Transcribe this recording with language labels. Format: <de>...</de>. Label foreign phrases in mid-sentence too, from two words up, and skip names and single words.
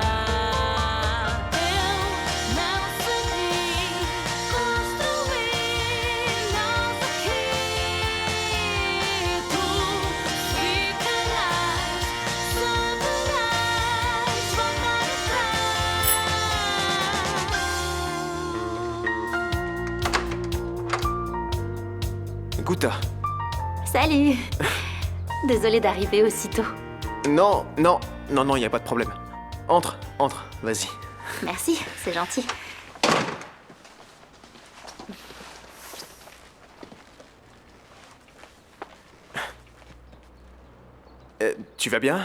<pt>Eu não sei construir nada aqui. Tu ficarás, saberás voltar atrás. Gouta.</pt> <fr>Salut. Désolée d'arriver aussitôt. Non, y a pas de problème. Entre, vas-y. Merci, c'est gentil. Tu vas bien?</fr>